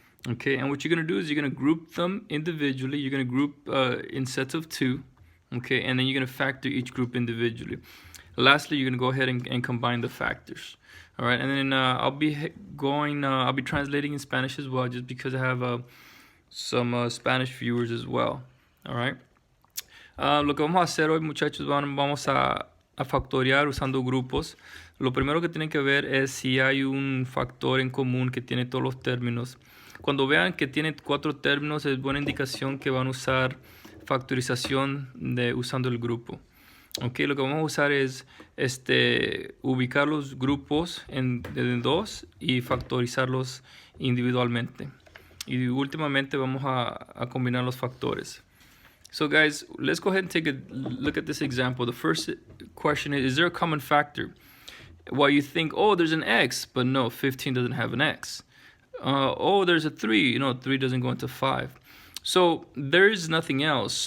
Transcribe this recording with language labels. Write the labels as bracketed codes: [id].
[en] Okay, and what you're gonna do is you're gonna group them individually. You're gonna group in sets of two. Okay, and then you're gonna factor each group individually. Lastly, you're gonna go ahead and combine the factors. All right, and then I'll be translating in Spanish as well, just because I have some Spanish viewers as well. All right. [es] Lo que vamos a hacer hoy, muchachos, vamos a factorear usando grupos. Lo primero que tienen que ver es si hay un factor en común que tiene todos los términos. Cuando vean que tiene cuatro términos, es buena indicación que van a usar factorización usando el grupo. Okay, lo que vamos a usar es ubicar los grupos en dos y factorizarlos individualmente. Y últimamente vamos a combinar los factores. [en] So guys, let's go ahead and take a look at this example. The first question is there a common factor? Well, you think, oh, there's an x, but no, 15 doesn't have an x. Oh, there's a 3. 3 doesn't go into 5. So there is nothing else.